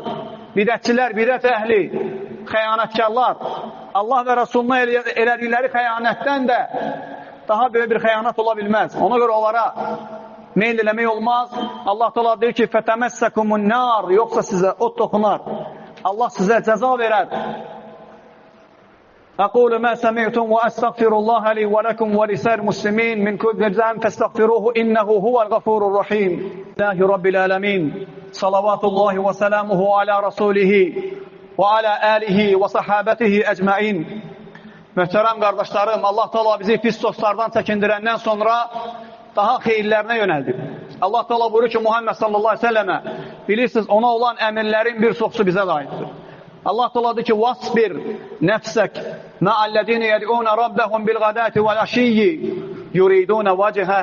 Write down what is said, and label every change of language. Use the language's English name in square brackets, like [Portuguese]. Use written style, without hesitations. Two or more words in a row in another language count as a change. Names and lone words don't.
[Azerbaijani] Bidətçilər, bidət əhli, xəyanətkarlar, Allah və Rasuluna elədikləri xəyanətdən də daha böyük bir xəyanət ola bilməz. Ona görə onlara meyl eləmək olmaz. Allah Teala deyir ki, [Arabic] فتمسكم النار, [Azerbaijani] yoxsa sizə ot toxunar. Allah sizə cəza verər. [Arabic] أقول ما سمعتم وأستغفر الله لي ولكم ولسائر المسلمين من كل ذنب فاستغفروه إنه هو الغفور الرحيم. الله رب العالمين صلوات الله وسلامه على رسوله وعلى آله وصحابته أجمعين. [Azerbaijani] Möhtərəm qardaşlarım, Allah Teala bizi pis dostlardan çəkindirəndən sonra daha xeyirlərinə yönəldi. Allah Teala buyurur ki, Muhammed [Arabic] صلى الله عليه وسلم, [Azerbaijani] bilirsiniz ona olan əmirlərin bir çoxusu bizə də aiddir. Allah Teala deyir ki, [Arabic] "واصبر نفسك مع الذين يدعون ربهم بالغداة والعشي يريدون وجهه."